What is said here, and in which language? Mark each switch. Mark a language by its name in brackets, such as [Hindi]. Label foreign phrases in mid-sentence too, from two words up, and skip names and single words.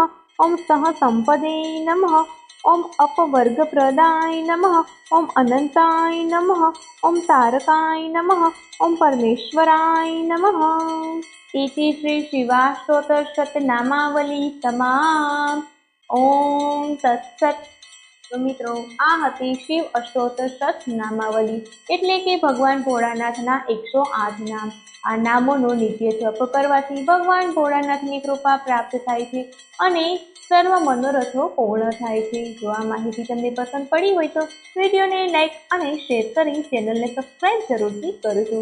[Sanskrit] ओम सहसंपदे नमः। ओम अपवर्गप्रदाय नमः। ओम अनंताय नमः। ओम तारकाय नमः। ओम परमेश्वराय नमः। इति श्री शिवाष्टोत्तर शतनामावली समाप्त। ओम तत्सत। [Gujarati] तो મિત્રો આ હતી શિવ અષ્ટોત્તર શતનામાવલી એટલે કે ભગવાન ભોળાનાથના 108 નામ। આ નામોનો નિત્ય જપ કરવાથી ભગવાન ભોળાનાથની કૃપા પ્રાપ્ત થાય છે અને સર્વ મનોરથો પૂર્ણ થાય છે। જો આ માહિતી તમને પસંદ પડી હોય તો વિડીયોને લાઈક અને શેર કરી ચેનલને સબસ્ક્રાઇબ જરૂરથી કરજો।